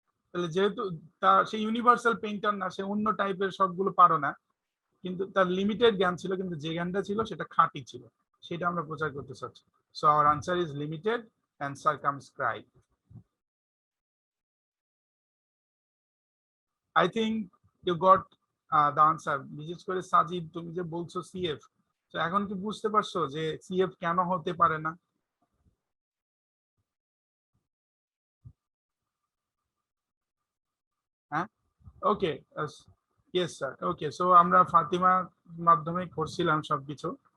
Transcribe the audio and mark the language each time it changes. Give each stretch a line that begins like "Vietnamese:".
Bangla: তাহলে যেহেতু তার সেই ইউনিভার্সাল পেইন্টার না, সে অন্য টাইপের সবগুলো পারো না, কিন্তু তার লিমিটেড জ্ঞান ছিল, কিন্তু যে জ্ঞানটা ছিল সেটা খাঁটি ছিল, সেটা আমরা প্রচার করতে চাচ্ছি।
English: So our answer is limited and circumscribe. I think you got the answer.
Bangla: বিশেষ করে সাজিদ, তুমি যে বলছো সিএফ, তো এখন কি বুঝতে পারছো যে সিএফ কেন হতে পারে না? হ্যাঁ,
English: Okay, yes sir.
Bangla: ওকে, সো আমরা ফাতিমা মাধ্যমে করছিলাম সবকিছু।